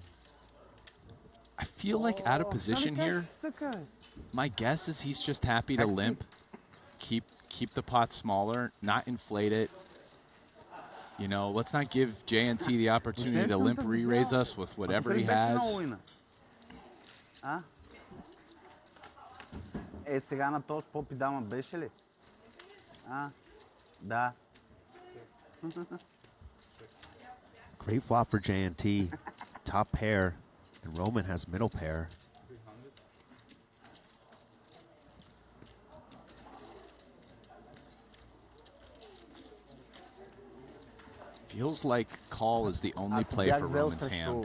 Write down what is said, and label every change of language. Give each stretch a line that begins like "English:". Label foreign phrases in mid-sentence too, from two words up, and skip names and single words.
English: I feel like out of position here. Okay. My guess is he's just happy to limp, keep the pot smaller, not inflate it. You know, let's not give JNT the opportunity to limp re-raise us with whatever he has.
Bulgarian: А? Сега на този поп и дама беше ли? А? Да.
English: Great flop for JNT. Top pair. And Roman has middle pair. Feels like call is the only play for Roman's hand.